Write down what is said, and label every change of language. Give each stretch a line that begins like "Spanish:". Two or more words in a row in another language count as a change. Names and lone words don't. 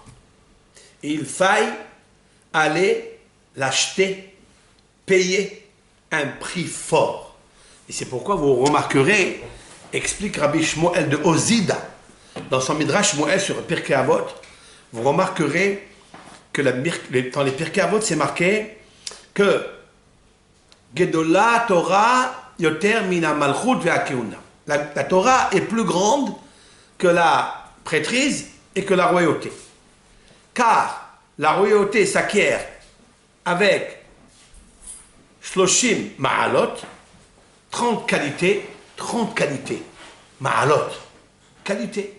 French: Et il faille aller l'acheter, payer un prix fort. Et c'est pourquoi vous remarquerez, explique Rabbi Shmuel de Ozida, dans son Midrash Shmuel sur Pirkei Avot, vous remarquerez que dans les Pirkei Avot, c'est marqué que
Hebrew: גדולה תורה יותר מן המלכות והכהונה.
French: La Torah est plus grande que la prêtrise et que la royauté. Car la royauté s'acquiert avec
Hebrew: שלושים מעלות,
French: 30 qualités, Ma'alot, qualité.